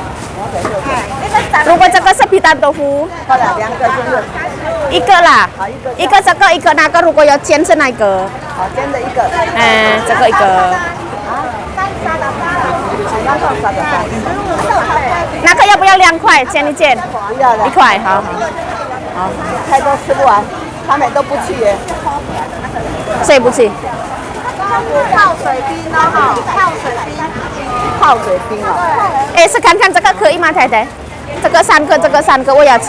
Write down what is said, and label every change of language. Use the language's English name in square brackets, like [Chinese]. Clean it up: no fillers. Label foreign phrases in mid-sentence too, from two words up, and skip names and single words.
[Chinese] 如果這個是皮蛋豆腐，好了，2個是不是？一個啦，一個這個，一個那個。如果要煎是哪個？好，煎的一個。嗯，這個一個。那個要不要2塊？ 煎一煎。不要的。 1塊，好。好。太多吃不完，他們都不去耶。誰不去？泡水冰哦，泡水冰。 泡水冰哦。哎，是看看这个可以吗，太太？这个3个，这个3个我要吃。